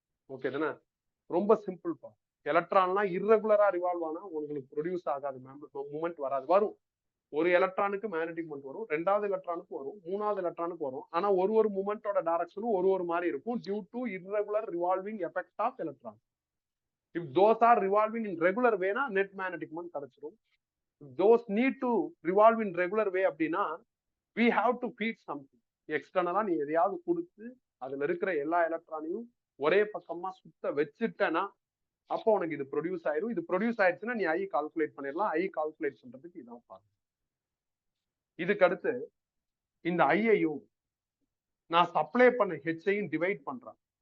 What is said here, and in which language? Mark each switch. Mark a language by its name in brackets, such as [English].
[Tamil] Okay தானே, ரொம்ப simple பா. எலக்ட்ரான்லாம் இர்ரெகுலரா ரிவால்வ் ஆனா உங்களுக்கு ப்ரொடியூஸ் ஆகாது, மூமெண்ட் வராது. வரும், ஒரு எலக்ட்ரானுக்கு மேக்னெட்டிக் மொமெண்ட் வரும், ரெண்டாவது எலக்ட்ரானுக்கு வரும், மூணாவது எலக்ட்ரானுக்கு வரும். ஆனா ஒரு மூமெண்டோட டைரக்ஷனும் ஒரு மாதிரி இருக்கும் due to [English] irregular revolving effect of electron. If those are revolving in regular way னா net magnetic moment [Tamil] கிடைச்சிரும். [English] If those need to revolve in regular way [Tamil] அப்படின்னா [English] we have to feed something. [Tamil] எக்ஸ்டர்னலா நீ எதையாவது கொடுத்து அதுல இருக்கிற எல்லா எலக்ட்ரானையும் ஒரே பக்கமா சுத்த வச்சுட்டேன்னா அப்போ உனக்கு இது ப்ரொடியூஸ் ஆயிரும். இது ப்ரொடியூஸ் ஆயிடுச்சுன்னா நீ ஐ கால்குலேட் பண்ணிடலாம். ஐ கால்குலேட் பண்றதுக்கு இதான் பாருங்க. இதுக்கு அடுத்து இந்த ஐயையும் நான் சப்ளை பண்ண ஹெச்சையும் டிவைட் பண்றேன்.